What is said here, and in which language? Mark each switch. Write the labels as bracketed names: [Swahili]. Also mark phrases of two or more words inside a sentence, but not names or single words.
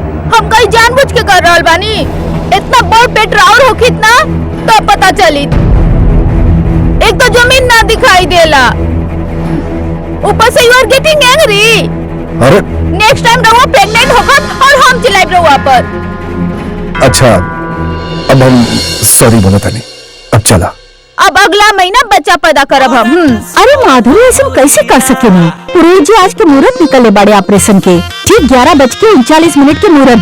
[Bhojpuri] हम कहीं जानबूझ के कर रहल बानी, इतना बड़ पेट राउर हो कितना तो पता चली। एक तो जमीन ना दिखाई देला, ऊपर से [English] you are getting angry. [Bhojpuri] अरे [English] next time [Bhojpuri] रहुआ प्रेग्नेंट होकर और हम चिल्लाइब रहुआ पर। अच्छा, अब हम सॉरी बोले था नहीं, अब चला। अब अगला महीना बच्चा पैदा करब हम। अरे माधुरी, ऐसे कैसे कर सके नहीं? पुरोहित जी आज के मुहूर्त निकले बड़े ऑपरेशन के, ठीक 11:39 के मुहूर्त।